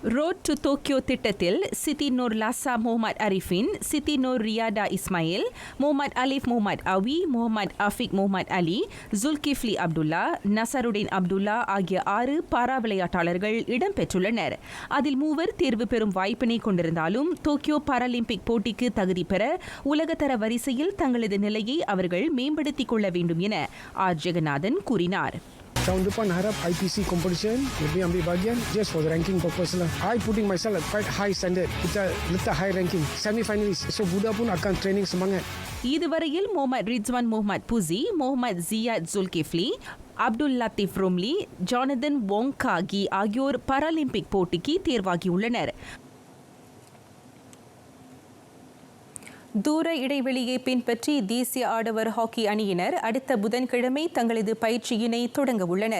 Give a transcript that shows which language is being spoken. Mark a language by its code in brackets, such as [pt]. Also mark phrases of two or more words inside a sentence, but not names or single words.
[ta] ரோட் டு டோக்கியோ திட்டத்தில் சித்தி நூர் லாசா முகமது அரிஃபின், சித்தி நூர் ரியாடா இஸ்மாயில், முகமது அலிஃப் முகமது அவி, முகமது அஃபிக் முகமது அலி, ஜுல்கிஃப்லி அப்துல்லா, நசருடின் அப்துல்லா ஆகிய 6 பாரா விளையாட்டாளர்கள் இடம்பெற்றுள்ளனர். அதில் 3 தேர்வு பெறும் வாய்ப்பினை கொண்டிருந்தாலும் டோக்கியோ பாராலிம்பிக் போட்டிக்கு தகுதி பெற உலகத்தர வரிசையில் தங்களது நிலையை அவர்கள் மேம்படுத்திக் கொள்ள வேண்டும் என ஆர் ஜெகநாதன் கூறினார். [ms] Tahun depan harap IPC competition lebih ambil bahagian [en] just for the ranking purpose [ms] lah. [en] I putting myself at quite high standard. [ms] Kita letak [en] high ranking. [ms] Semi-finalist. So Buddha pun akan training semangat. [ta] இதுவரையில் முகமது ரிட்வான் முகமது புசி, முகமது ஜியாத் ஜுல்கிஃப்லி, அப்துல் லத்தீப் ரோம்லி, ஜானதன் வோங்காகி ஆகியோர் பாராலிம்பிக் போட்டிக்கு தேர்வாகியுள்ளனர். தூர இடைவெளியை பின்பற்றி தேசிய ஆடவர் ஹாக்கி அணியினர் அடுத்த புதன்கிழமை தங்களது பயிற்சியினை தொடங்க உள்ளனர்.